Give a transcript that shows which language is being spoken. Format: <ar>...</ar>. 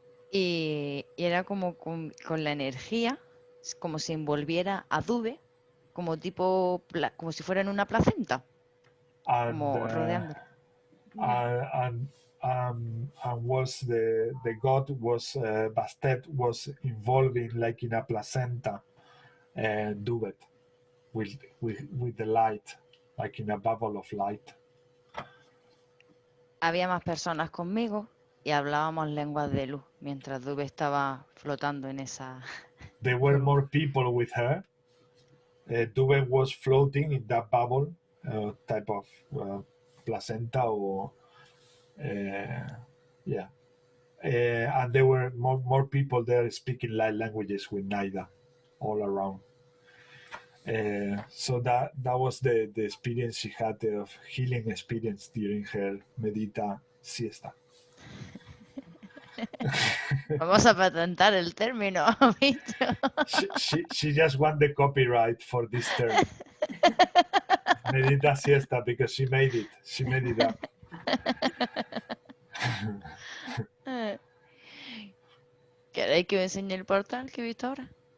<es>Y era como con la energía, como si envolviera a Dube, como tipo, como si fuera en una placenta,</es> <en>And</en> <es>como rodeándolo.</es> <en>and was the god was Bastet was involving like in a placenta, Duvet with the light, like in a bubble of light.</en> <es>Había más personas conmigo y hablábamos lenguas de luz mientras Dube estaba flotando en esa...</es> <en>There were more people with her. Duvet was floating in that bubble, type of placenta, or yeah. And there were more people there speaking light languages with Naida all around. So that was the experience she had of healing experience during her medita siesta.</en> <es>Vamos a patentar el término, bicho.</es> <en>She just won the copyright for this term. Medita siesta, because she made it up.</en> <es>¿Queréis que os enseñe el portal que he visto ahora?</es>